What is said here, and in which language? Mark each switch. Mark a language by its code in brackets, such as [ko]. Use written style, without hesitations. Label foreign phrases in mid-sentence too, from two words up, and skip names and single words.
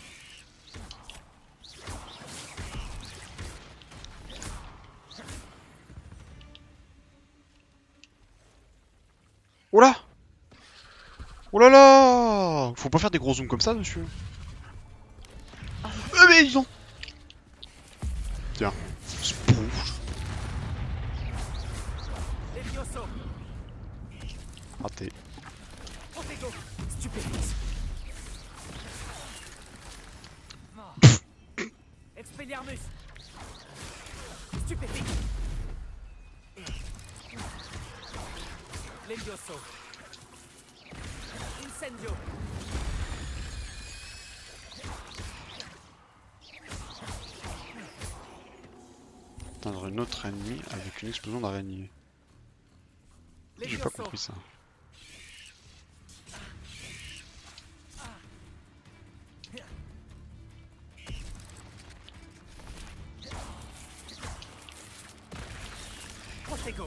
[fr] Oh là! Oh là là! Faut pas faire des gros zooms comme ça, monsieur. Mais ils ont. Tiens. Spouf. Levioso. Raté. Protego. Stupéfixe. Expelliarmus. Stupéfixe. Levioso. Incendio. Atteindre une autre ennemi avec une explosion d'araignée. J'ai pas Levioso. compris ça. Protego.